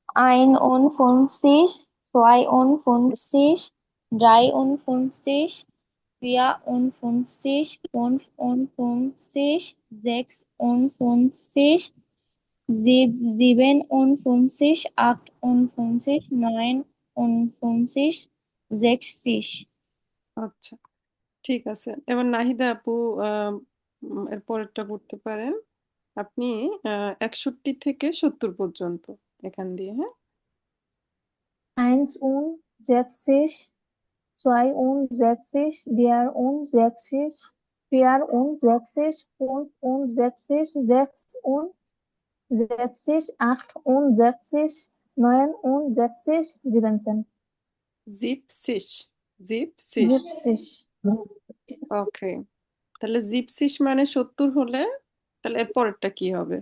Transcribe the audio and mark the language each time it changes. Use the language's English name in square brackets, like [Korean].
[German] Ein und 50, zwei und 50, drei und 50, vier und 50, 5 und 50, 6 und 50, 7 und 50, 8 und 50, 9 und 50, 60. [Bangla] আচ্ছা, ঠিক আছে। এবার নাহিদা আপু এর পরেরটা পড়তে পারেন আপনি। 61 থেকে 70 পর্যন্ত এখান দিয়ে, হ্যাঁ? [German] 61, zwei und 60, drei und 60, vier und 60, 5 und 60, 6 und 60, 8 und 60, 9 und 60, 17. 70 70. [Bangla] ওকে, তাহলে জিপসিস মানে 70 হলে তাহলে এর পরেরটা কি হবে?